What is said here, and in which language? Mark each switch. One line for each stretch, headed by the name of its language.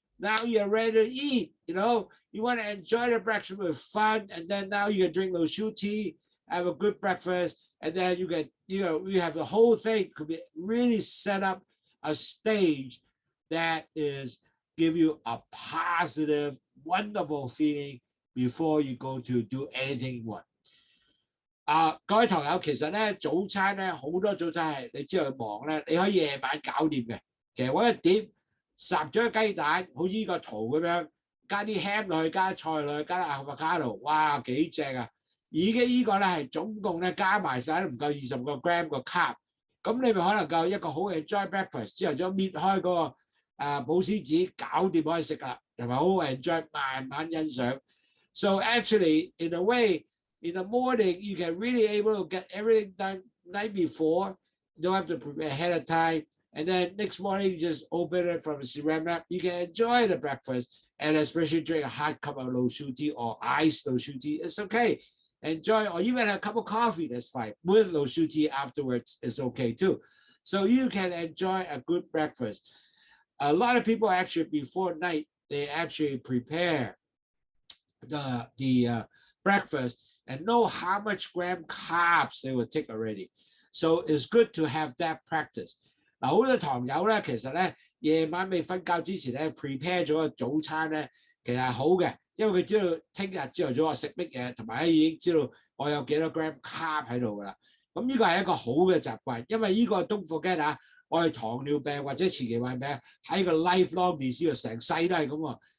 English: Now you're ready to eat. You want to enjoy the breakfast with fun, and then now you can drink Lowsutea, have a good breakfast, and then you get you have the whole thing could be really set up a stage that is give you a positive, wonderful feeling before you go to do anything you want.
Chinese: 各位朋友，其實咧早餐咧好多早餐係你知道佢忙咧，你可以夜晚搞掂嘅。其實揾一碟烚咗雞蛋，好似呢個圖咁樣，加啲 ham 落去，加菜落去，加啲 avocado， 哇幾正啊！而家呢個咧係總共咧加埋晒都唔夠20個 gram 個 carb，咁你咪可能夠一個好 enjoy breakfast，朝頭早搣開嗰個保鮮紙，搞掂可以食啦，同埋好 enjoy，慢慢欣賞。
English: So actually, in a way, in the morning, you can really able to get everything done night before. You don't have to prepare ahead of time. And then next morning, you just open it from a ceramic. You can enjoy the breakfast, and especially drink a hot cup of Lowsutea or iced Lowsutea. It's okay. Enjoy, or even a cup of coffee, that's fine. With Lowsutea afterwards is okay too. So you can enjoy a good breakfast. A lot of people actually before night, they actually prepare the breakfast and know how much gram carbs they will take already. So it's good to have that practice.
Chinese: 嗱，好多堂友咧，其實咧夜晚未瞓覺之前咧 prepare 咗個早餐咧，其實係好嘅，因為佢知道聽日朝頭早我食乜嘢，同埋咧已經知道我有幾多 gram carb 喺度㗎啦。咁呢個係一個好嘅習慣，因為呢個
English: don't forget
Chinese: 啊，我係糖尿病或者前期患病喺個 lifelong disease 成世都係咁喎。